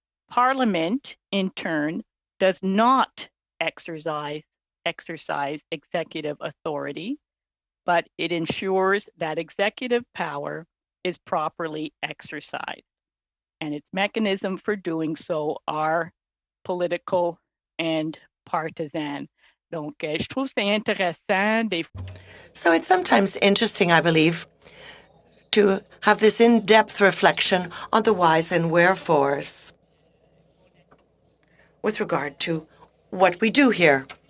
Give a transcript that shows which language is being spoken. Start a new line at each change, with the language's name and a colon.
English: Parliament, in turn, does not exercise executive authority, but it ensures that executive power is properly exercised. And its mechanism for doing so are political and partisan.
French: Donc, je trouve c'est intéressant des.
English: So it's sometimes interesting, I believe, to have this in-depth reflection on the whys and wherefores with regard to what we do here.